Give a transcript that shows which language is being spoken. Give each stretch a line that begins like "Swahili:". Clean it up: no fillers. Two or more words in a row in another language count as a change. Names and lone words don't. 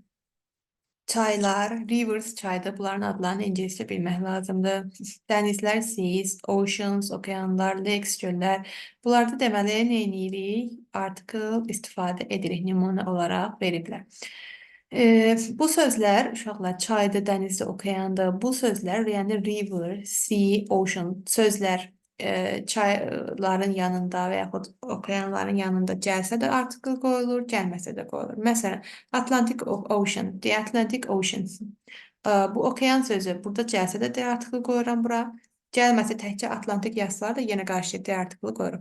Azerbaijani: Çaylar, rivers çayda bunların adlarını ingiliscə bilmək lazımdır. Dənizlər,
English: seas, oceans,
Azerbaijani: okeanlar, lakes, göllər. Bunlarda deməli nə edirik? Artikl istifadə edirik. Nümunə olaraq veriblər. Bu sözlər, uşaqlar, çayda, dənizdə, okeanda, bu sözlər, yəni
English: river, sea, ocean
Azerbaijani: sözlər çayların yanında və yaxud okeanların yanında gəlsə də artikl qoyulur, gəlməsə də qoyulur. Məsələn, Atlantic Ocean, the Atlantic Ocean. Bu okean sözü burada gəlsə də D artiklı qoyuram bura. Gəlməsə təkcə Atlantik yazsalar da yenə qarşıya D artiklı qoyuram.